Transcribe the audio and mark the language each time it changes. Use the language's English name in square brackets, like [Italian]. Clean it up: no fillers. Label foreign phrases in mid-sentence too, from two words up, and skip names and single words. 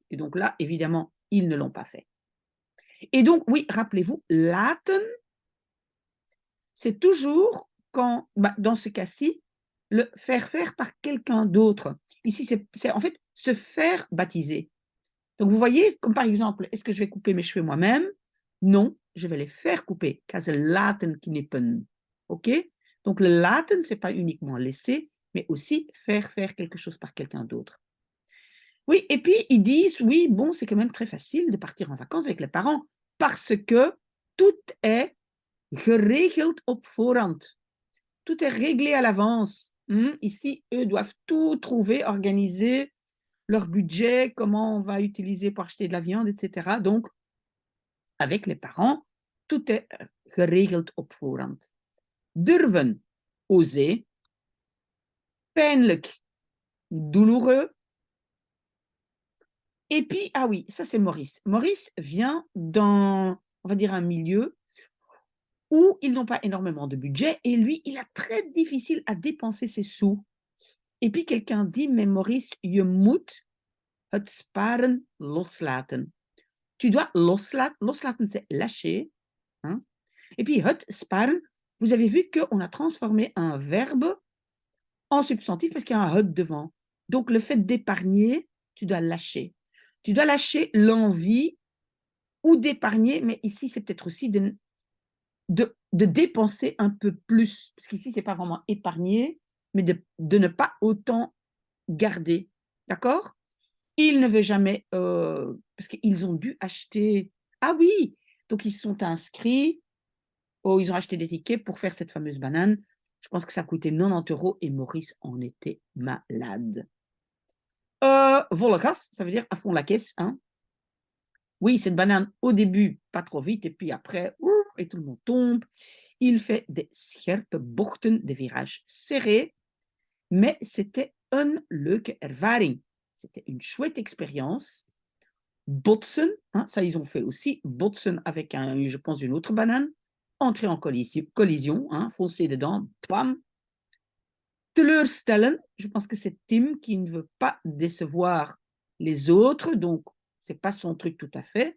[French] Et donc là, évidemment, ils ne l'ont pas fait. Et donc, oui, rappelez-vous, laten, c'est toujours quand, dans ce cas-ci, le faire faire par quelqu'un d'autre. Ici, c'est en fait se faire baptiser. Donc, vous voyez, comme par exemple, est-ce que je vais couper mes cheveux moi-même? Non, je vais les faire couper. [Dutch] Ze laten knippen. [French] OK? Donc, le laten, ce n'est pas uniquement laisser, mais aussi faire faire quelque chose par quelqu'un d'autre. Oui, et puis ils disent, oui, bon, c'est quand même très facile de partir en vacances avec les parents parce que tout est [Dutch] geregeld op voorhand. [French] Tout est réglé à l'avance. Ici, eux doivent tout trouver, organiser leur budget, comment on va utiliser pour acheter de la viande, etc. Donc, avec les parents, tout est [Dutch] geregeld op voorhand. [French] Durven, oser. Pijnlijk, douloureux. Et puis, ah oui, ça c'est Maurice. Maurice vient dans, on va dire, un milieu où ils n'ont pas énormément de budget et lui, il a très difficile à dépenser ses sous. Et puis quelqu'un dit, mais Maurice, [Dutch] je moet het sparen loslaten. [French] Tu dois loslaten. Loslaten, c'est lâcher. Hein? Et puis, [Dutch] het sparen, [French] vous avez vu qu'on a transformé un verbe en substantif parce qu'il y a un het devant. Donc, le fait d'épargner, tu dois lâcher. Tu dois lâcher l'envie ou d'épargner, mais ici, c'est peut-être aussi de dépenser un peu plus. Parce qu'ici, ce n'est pas vraiment épargner, mais de ne pas autant garder. D'accord? Ils ne veulent jamais, parce qu'ils ont dû acheter... Ah oui! Donc, ils se sont inscrits, ils ont acheté des tickets pour faire cette fameuse banane. Je pense que ça coûtait 90 € et Maurice en était malade. [Dutch] Volle gas, [French] ça veut dire à fond la caisse. Hein? Oui, cette banane, au début, pas trop vite, et puis après, et tout le monde tombe. Il fait des [Dutch] scherpe bochten, [French] des virages serrés, mais c'était [Dutch] een leuke ervaring. [French] C'était une chouette expérience. Botsen, hein, ça ils ont fait aussi. Botsen avec, je pense, une autre banane. Entrer en collision, hein, foncer dedans, pam. Teleurstellen, je pense que c'est Tim qui ne veut pas décevoir les autres, donc c'est pas son truc tout à fait.